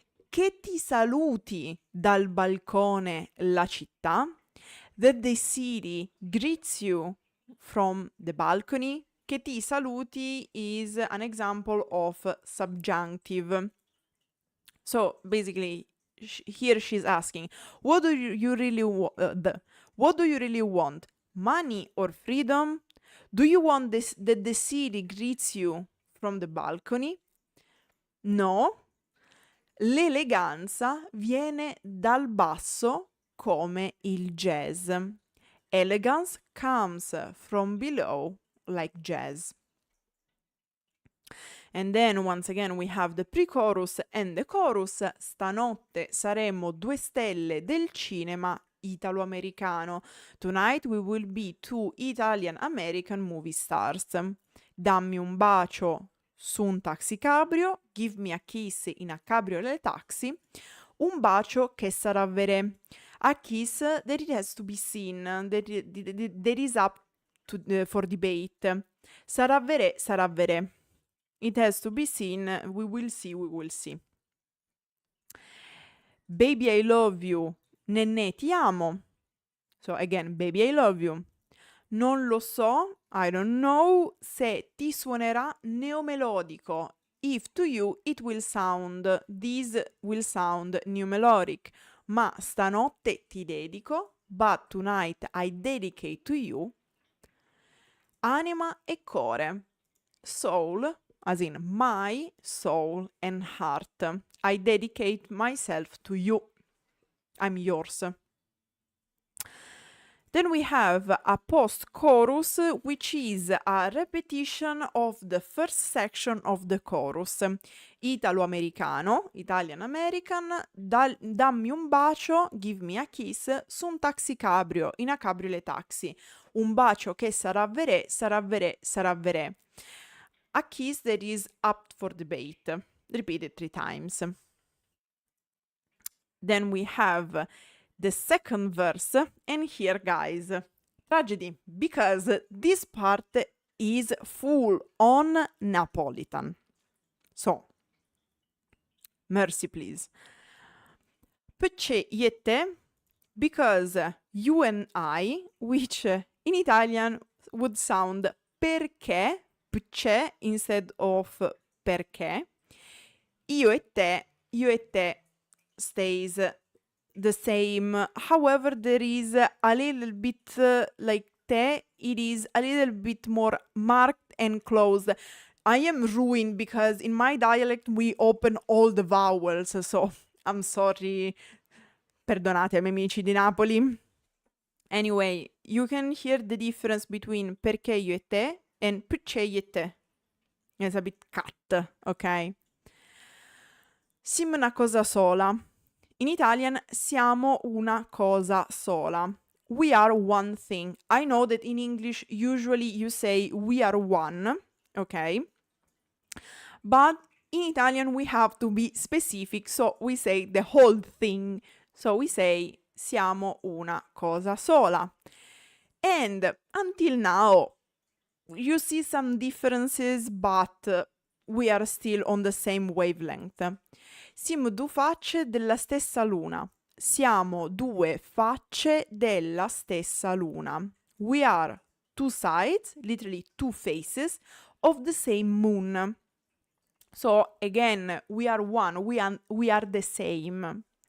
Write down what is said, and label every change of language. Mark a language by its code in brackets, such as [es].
[it] Che ti saluti dal balcone la città? [en] That the city greets you from the balcony. [it] Che ti saluti [en] is an example of subjunctive. So basically, here she's asking, what do you really what do you really want? Money or freedom? Do you want that the city greets you from the balcony? No. [it] L'eleganza viene dal basso come il jazz. [en] Elegance comes from below like jazz. And then once again we have the pre-chorus and the chorus. [it] Stanotte saremo due stelle del cinema italo-americano. [en] Tonight we will be two Italian-American movie stars. [it] Dammi un bacio su un taxi cabrio, [en] give me a kiss in a cabriolet taxi, [it] un bacio che sarà vere. [en] A kiss that it has to be seen, that is up to, for debate. [it] Sarà vere, sarà vere. [en] It has to be seen, we will see, we will see. Baby I love you, [it] Nenne ti amo. [en] So again, baby I love you. [it] Non lo so, [en] I don't know, [it] se ti suonerà neomelodico. [en] If to you it will sound, this will sound new melodic. [it] Ma stanotte ti dedico, [en] but tonight I dedicate to you. [it] Anima e core. [en] Soul, as in my soul and heart. I dedicate myself to you. I'm yours. Then we have a post-chorus, which is a repetition of the first section of the chorus. [it] Italo-americano, [en] Italian-American, [it] dammi un bacio, [en] give me a kiss, [it] su un taxi cabrio, [en] in a cabriolet taxi. [it] Un bacio che sarà verè, sarà verè, sarà verè. [en] A kiss that is up for debate. Repeated 3 times. Then we have the second verse, and here, guys, tragedy, because this part is full on Napolitan. So, mercy, please. [it] Perché io e te, [en] because you and I, which in Italian would sound perché, perché instead of perché. [it] Io e te [en] stays the same. However, there is a little bit like te, it is a little bit more marked and closed. I am ruined because in my dialect we open all the vowels, so I'm sorry. [it] Perdonate ai miei amici di Napoli. [en] Anyway, you can hear the difference between [it] perché io e te [en] and perché io e te. It's a bit cut, ok? [it] Siamo una cosa sola. [en] In Italian, [it] siamo una cosa sola. [en] We are one thing. I know that in English, usually you say we are one, okay? But in Italian, we have to be specific, so we say the whole thing. So we say [it] siamo una cosa sola. [en] And until now, you see some differences, but we are still on the same wavelength. [it] Siamo due facce della stessa luna. Siamo due facce della stessa luna. [en] We are two sides, literally two faces, of the same moon. So again, we are one, we are the same.